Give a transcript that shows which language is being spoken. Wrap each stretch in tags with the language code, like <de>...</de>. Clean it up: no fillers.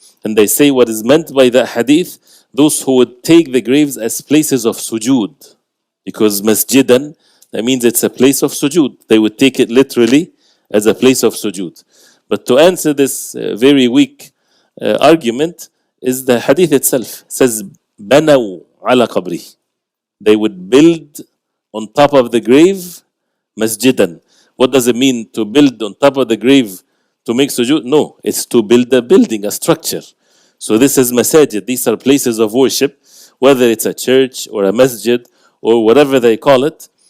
<en>And they say what is meant by that hadith, those who would take the graves as places of sujood. Because masjidan, that means it's a place of sujood. They would take it literally as a place of sujood. But to answer this very weak argument is the hadith itself. It says,</en> <ar>بَنَوْا عَلَى قَبْرِهِ.</ar> <en>They would build on top of the grave masjidan. What does it mean to build on top of the grave to make sujood? No, it's to build a building, a structure. So this is masajid. These are places of worship, whether it's a church or a masjid or whatever they call it.</en>